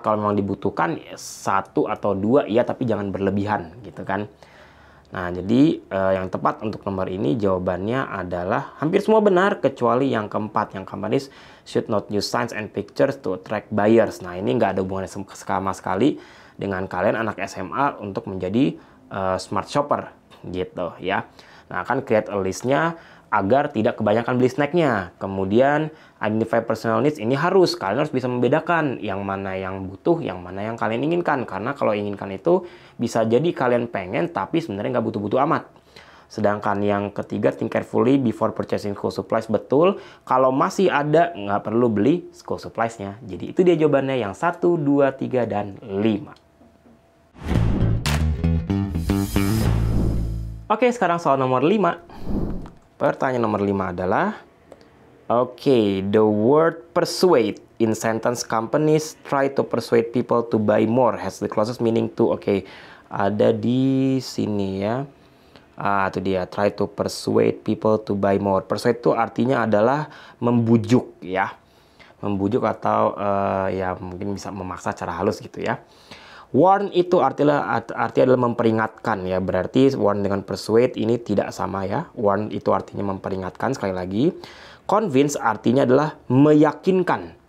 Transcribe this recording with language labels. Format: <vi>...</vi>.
<id>Kalau memang dibutuhkan 1 atau 2 ya, tapi jangan berlebihan gitu kan. Nah, jadi yang tepat untuk nomor ini jawabannya adalah hampir semua benar kecuali yang keempat.</id> <en>Yang companies should not use signs and pictures to attract buyers.</en> <id>Nah, ini nggak ada hubungannya sama sekali dengan kalian anak SMA untuk menjadi smart shopper gitu ya. Nah, kan create a list-nya agar tidak kebanyakan beli snacknya. Kemudian</id> <en>identify personal needs,</en> <id>ini kalian harus bisa membedakan yang mana yang butuh, yang mana yang kalian inginkan. Karena kalau inginkan itu bisa jadi kalian pengen tapi sebenarnya nggak butuh-butuh amat. Sedangkan yang ketiga,</id> <en>think carefully before purchasing school supplies,</en> <id>betul. Kalau masih ada, nggak perlu beli school supplies-nya. Jadi itu dia jawabannya yang 1, 2, 3, dan 5. Oke, sekarang soal nomor 5. Pertanyaan nomor 5 adalah,</id> <en>the word persuade in sentence companies try to persuade people to buy more has the closest meaning to.</en> <id>Ada di sini ya. Itu dia,</id> <en>try to persuade people to buy more.</en> <id>Persuade itu artinya adalah membujuk ya. Membujuk atau ya mungkin bisa memaksa cara halus gitu ya. Warn itu artinya adalah memperingatkan ya. Berarti warn dengan persuade ini tidak sama ya. Warn itu artinya memperingatkan, sekali lagi. Convince artinya adalah meyakinkan.</id>